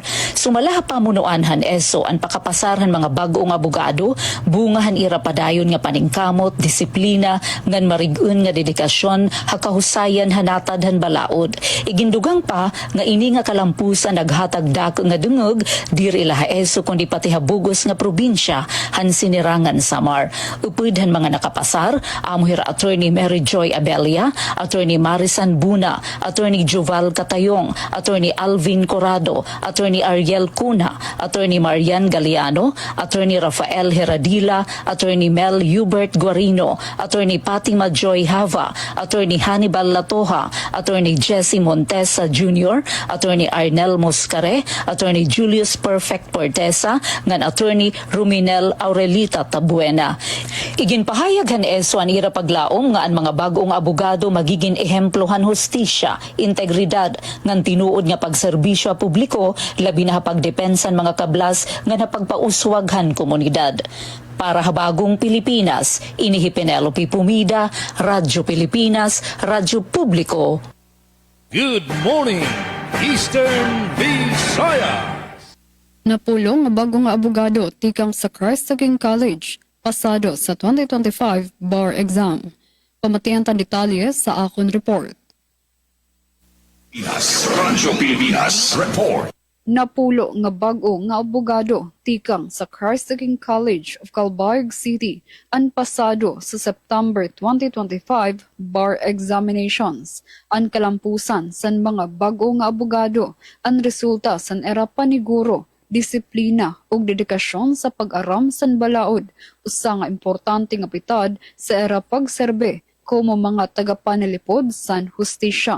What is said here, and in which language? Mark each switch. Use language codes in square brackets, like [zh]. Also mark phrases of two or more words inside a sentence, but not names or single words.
[war] Sumala pamunuan han ESO ang pakapasarhan mga bag-o nga abogado, bungahan ira padayon nga paningkamot, disiplina, ngan marigun nga dedikasyon, hakahusayan hanatad han balaod. Igindugang pa nga ini nga kalampusan naghatag dako nga dungog diri laha ESO kundi pati habugos nga probinsya han sinirangan Samar. Upod han mga nakapasar amuhir Attorney Mary Joy Abelia, Attorney Marisan Buna, Attorney Joval Catayong, Attorney Alvin Corrado, Attorney Ariel Cuna, Attorney Marian Galiano, Attorney Rafael Heradila, Attorney Mel Hubert Guarino, Attorney Fatima Joy Hava, Attorney Hannibal Latoha, Attorney Jesse Montesa Jr., Attorney Arnel Moscare, Attorney Julius Perfect Portesa, ngan Attorney Ruminel Aurelita Tabuena. Iginpahayag han ESO ang ira paglaom nga ang mga bagong abogado magiging ehemplohan hustisya, integridad, ngan tinuod nga pagserbisyo publiko, labi na pagdepensan mga kablas nga napagpauswaghan komunidad. Para habagong Pilipinas, inihi Penelope Pumida, Radyo Pilipinas, Radyo Publiko. [en] Good morning, Eastern Visayas! [war] Napulong nga bago nga abogado tikang sa Christ the King College pasado sa 2025 bar exam. Pamatian tan detalye sa akon report. Radyo Pilipinas Report. Napulo nga bag-o nga abogado tikang sa Christ the King College of Calbayog City ang pasado sa September 2025 bar examinations. Ang kalampusan san mga bag-o nga abogado ang resulta san era paniguro, disiplina ug dedikasyon sa pag-aram san balaod, usa nga importante nga pitad sa era pagserbe como mga tagapanalipod san hustisya.